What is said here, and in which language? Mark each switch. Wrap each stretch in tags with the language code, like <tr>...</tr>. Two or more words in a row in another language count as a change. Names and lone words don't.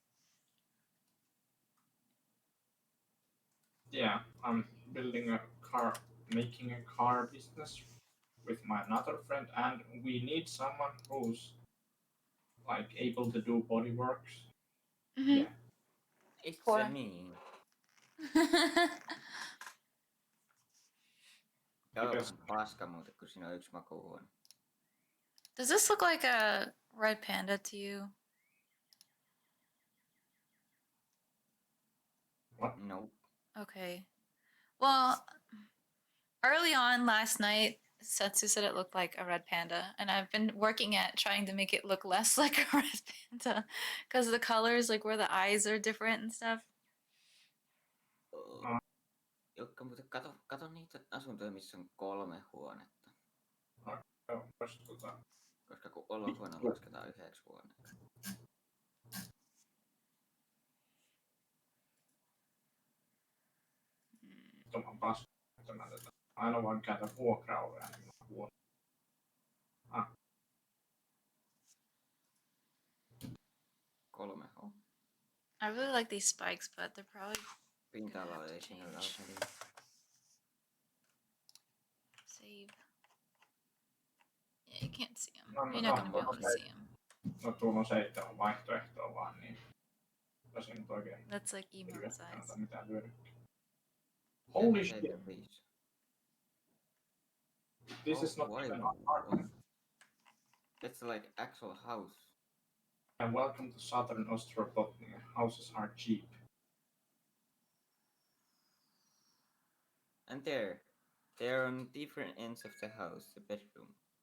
<en>Yeah, I'm building a car, making a car business with my another friend, and we need someone who's like able to do bodyworks. Mhm. Yeah. It's Poor. a</en> <fi>niin. Tää on</fi> <en>Because-</en> <fi>vähän paska muuten, kun siinä on yksi makuuhuone.</fi> <en>Does this look like a red panda to you? No. Okay. Well, early on last night, Setsu said it looked like a red panda, and I've been working at trying to make it look less like a red panda because the colors, like where the eyes are different and stuff.</en> <fi>Jukka, mutta kato niitä asuntoja, missä on 3 huonetta. Koska kun olohuone lasketaan 1 huoneeksi. Tuoman paskattuna tätä. Aina vaan käytä vuokrauria, niin huono. 3 on.</fi> <en>I really like these spikes, but they're probably</en> <fi>Pinta-alaa</fi> <en>to</en> <fi>ei siinä ole</fi> <en>change.</en> <fi>alkanut.</fi> <en>Save. Yeah, you can't see them.</en> <fi>No,</fi> <en>You're not gonna be able to see them.</en> <fi>No tuolla on 7 vaihtoehtoa vaan, niin tässä nyt oikein</fi> <en>That's like emo size.</en> <fi>kannata mitään hyödykkää.</fi> <en>Holy shit, 75. this is not why even not? an apartment. That's like actual house. And welcome to Southern Ostrobothnia. Houses are cheap. And they're on different ends of the house, the bedroom.</en>